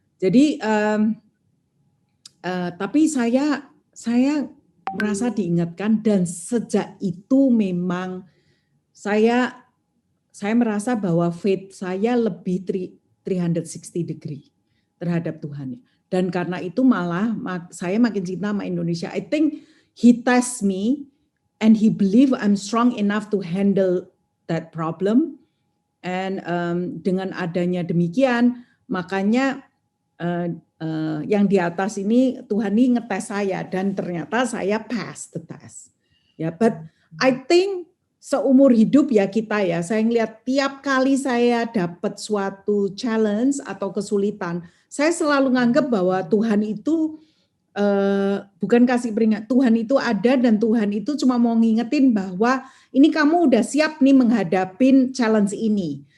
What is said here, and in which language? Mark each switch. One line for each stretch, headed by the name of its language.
Indonesian: Jadi tapi saya merasa diingatkan dan sejak itu memang saya merasa bahwa faith saya lebih 360 degree terhadap Tuhan. Dan karena itu malah saya makin cinta sama Indonesia.
English: I think he tests me and he believe I'm strong enough to handle that problem.
Indonesian: And dengan adanya demikian, makanya yang di atas ini Tuhan ini ngetes saya dan ternyata saya
English: pass the test.
Indonesian: Ya,
English: but I think
Indonesian: seumur hidup ya kita ya, saya ngelihat tiap kali saya dapat suatu challenge atau kesulitan, saya selalu nganggap bahwa Tuhan itu bukan kasih peringatan, Tuhan itu ada dan Tuhan itu cuma mau ngingetin bahwa ini kamu udah siap nih menghadapin challenge ini.